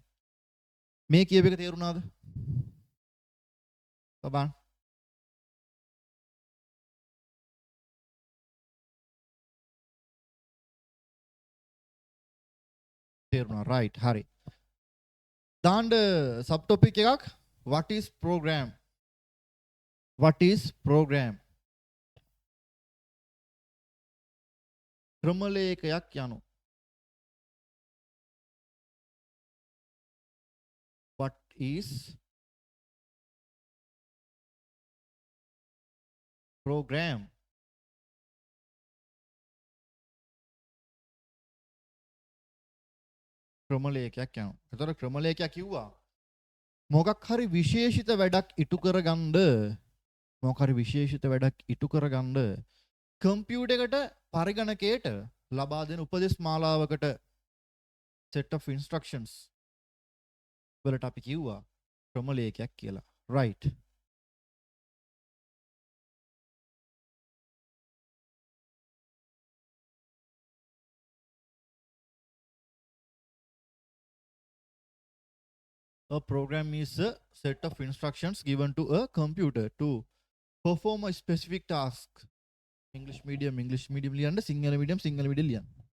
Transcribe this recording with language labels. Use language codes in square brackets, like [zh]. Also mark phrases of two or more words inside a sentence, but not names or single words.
[si] මේ කියව එක තේරුණාද? බලන්න. තේරුණා. right. හරි. දාන්න සබ් ටොපික් එකක් [en] what is program? What is program? [si] ක්‍රමලේඛයක් යනු. [en] What is program? [si] ක්‍රමලේඛයක් යනු. එතකොට ක්‍රමලේඛයක් කිව්වා මොකක් හරි විශේෂිත වැඩක් ඉටු කරගන්න මොකක් හරි විශේෂිත වැඩක් ඉටු කරගන්න කම්පියුටර් එකට පරිගණකයට ලබා දෙන උපදේශ මාලාවකට [en] set of instructions [si] වලට අපි කිව්වා ක්‍රමලේඛයක් කියලා. right. [en] A program is a set of instructions given to a computer to perform a specific task. English medium [si] ලියන්න, සිංහල medium ලියන්න.